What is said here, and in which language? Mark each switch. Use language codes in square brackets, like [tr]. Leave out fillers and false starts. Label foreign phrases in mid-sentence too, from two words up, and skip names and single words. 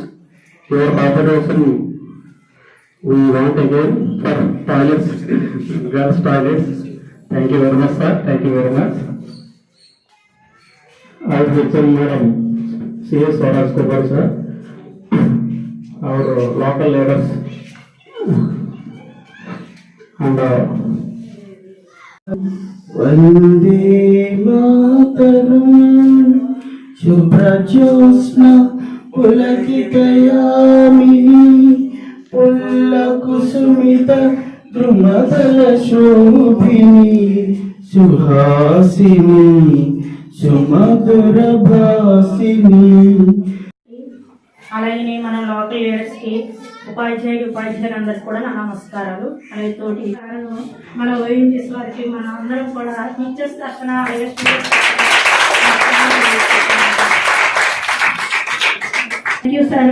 [en] Your cooperation we want again for toilets, girls toilets. Thank you very much, sir. Thank you very much. I will welcome Madam C.S. Swaraj Kumar, sir. Our local leaders and [sa] वन्दे मातरम् शुभ्रज्योत्स्ना पुलकितयामिनी पुल्लकुसुमित द्रुमदलशोभिनी सुहासिनी सुमधुरभासिनी [te] అలాగే మన [en] local leaders [te] ఉపాధ్యాయులందరికీ కూడా నా నమస్కారాలు. అలాగే తోటి మన ఓఎన్జీఎస్ వారికి మన అందరం కూడా టీచర్స్ తరఫున [en] thank you sir.